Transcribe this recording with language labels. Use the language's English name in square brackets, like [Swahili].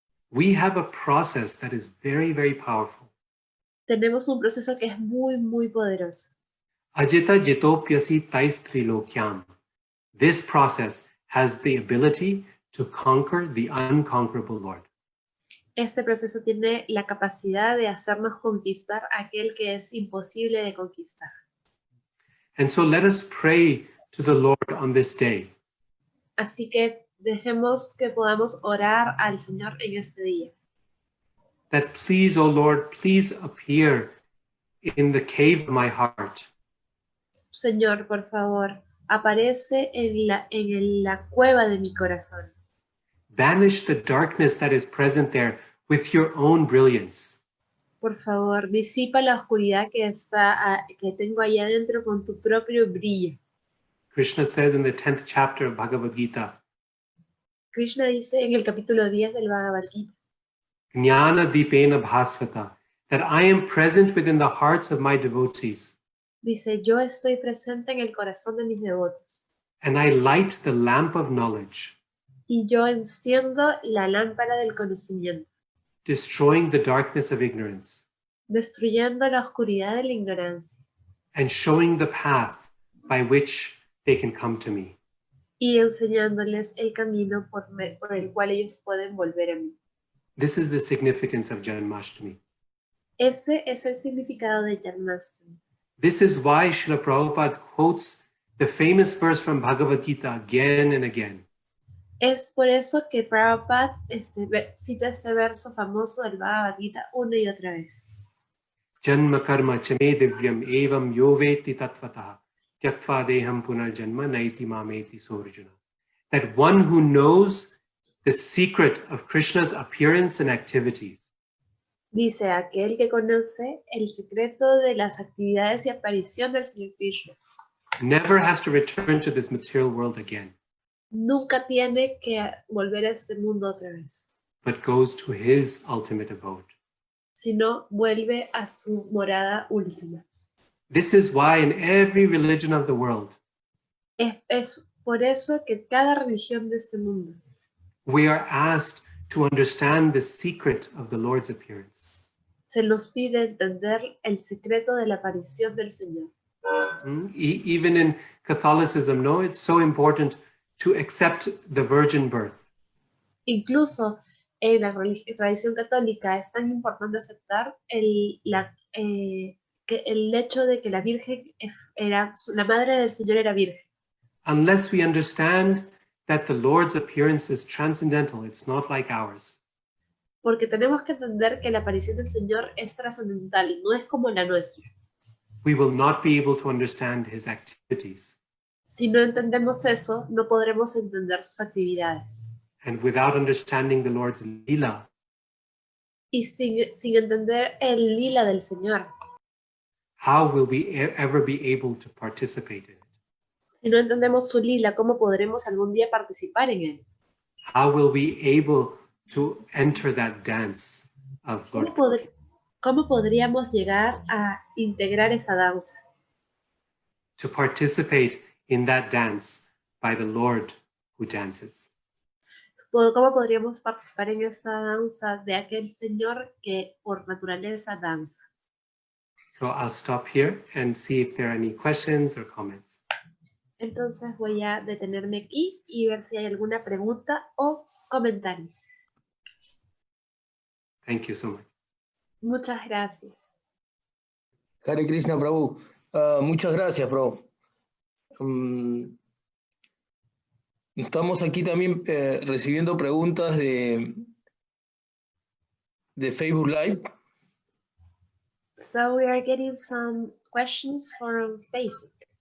[English] we have a process that is very, very powerful. [Spanish] tenemos un proceso que es muy, muy poderoso. [Sanskrit] Ajita jitopyasi tais trilokyam. [English] This process has the ability to conquer the unconquerable Lord. [Spanish] Este proceso tiene la capacidad de hacernos conquistar aquel que es imposible de conquistar. [English] And so let us pray to the Lord on this day [Spanish] Así que dejemos que podamos orar al Señor en este día. [English] that please, O Lord, please appear in the cave of my heart. [Spanish] Señor, por favor, aparece en la cueva de mi corazón. [English] Banish the darkness that is present there with your own brilliance. [Spanish] Por favor, disipa la oscuridad que tengo allá adentro con tu propio brillo. [English] Krishna says in the 10th chapter of Bhagavad Gita, [Spanish] Krishna dice en el capítulo 10 del Bhagavad Gita, [Sanskrit] Jnana Dipena Bhasvata, [English] that I am present within the hearts of my devotees, [Spanish] dice, yo estoy presente en el corazón de mis devotos [English] and I light the lamp of knowledge, [Spanish] y yo enciendo la lámpara del conocimiento, [English] destroying the darkness of ignorance, [Spanish] destruyendo la oscuridad de la ignorancia [English] and showing the path by which they can come to me. [Spanish] y enseñándoles el camino por el cual ellos pueden volver a mí. [English] This is the significance of Janmastami. [Spanish] Ese es el significado de Janmastami. [English] This is why Srila Prabhupada quotes the famous verse from Bhagavad Gita again and again. [Spanish] Es por eso que Prabhupada cita ese verso famoso del Bhagavad Gita una y otra vez. [Sanskrit] Janma karma chame divyam evam yoveti tatvataha tyaktva deham punarjanma naiti mameti sorjuna. [English] That one who knows the secret of Krishna's appearance and activities [Spanish] Dice aquel que conoce el secreto de las actividades y aparición del Señor Krishna. [English] never has to return to this material world again, [Spanish] Nunca tiene que volver a este mundo otra vez, [English] but goes to his ultimate abode. [Spanish] sino vuelve a su morada última. [English] This is why in every religion of the world, [Spanish] Es por eso que cada religión de este mundo [English] we are asked to understand the secret of the Lord's appearance. [Spanish] se nos pide entender el secreto de la aparición del Señor. [English] Even in Catholicism, no, it's so important to accept the virgin birth. [Spanish] Incluso en la tradición católica es tan importante aceptar el hecho de que la Virgen la madre del Señor era virgen. [English] Unless we understand that the Lord's appearance is transcendental, it's not like ours. [Spanish] Porque tenemos que entender que la aparición del Señor es trascendental, no es como la nuestra. [English] We will not be able to understand his activities. [Spanish] Si no entendemos eso, no podremos entender sus actividades. [English] And without understanding the Lord's lila, [Spanish] Y sin entender el lila del Señor, [English] how will we ever be able to participate in it? [Spanish] si no entendemos su lila, ¿cómo podremos algún día participar en él? [English] How will we be able to enter that dance of Lord? [Spanish] ¿Cómo podríamos llegar a integrar esa danza? [English] To participate in that dance by the Lord who dances. [Spanish] ¿Cómo podríamos participar en esa danza de aquel Señor que por naturaleza danza? [English] So I'll stop here and see if there are any questions or comments. [Spanish] Entonces voy a detenerme aquí y ver si hay alguna pregunta o comentario. [English] Thank you so much. [Spanish] Muchas gracias. Hare Krishna, Prabhu. Muchas gracias, Prabhu. Estamos aquí también recibiendo preguntas de Facebook Live. [English] So we are getting some questions from Facebook.